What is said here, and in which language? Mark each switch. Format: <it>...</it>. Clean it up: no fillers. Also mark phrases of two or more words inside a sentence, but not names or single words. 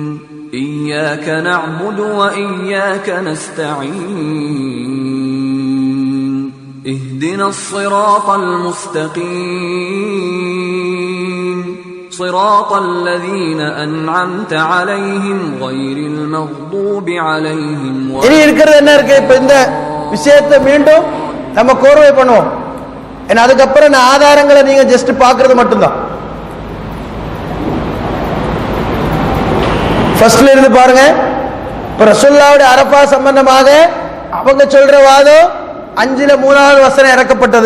<ar>إياك نعبد وإياك نستعين. اهدنا الصراط المستقيم. صراط الذين أنعمت عليهم غير المغضوب عليهم</ar> <ta>இனி இருக்கிறது என்ன இருக்கு? இப்ப இந்த விஷயத்தை மீண்டும் நம்ம கோர்வை பண்ணுவோம். ஏன்னா அதுக்கப்புறம் இந்த ஆதாரங்களை நீங்க ஜஸ்ட் பாக்குறது மட்டும்தான். ஃபர்ஸ்ட்ல இருந்து பாருங்க. இப்ப ரசூலுல்லாஹ்வுடைய அரஃபா சம்பந்தமாக அவங்க சொல்ற வாதம் 5ல 3வது வசனம் இறக்கப்பட்டது.</ta>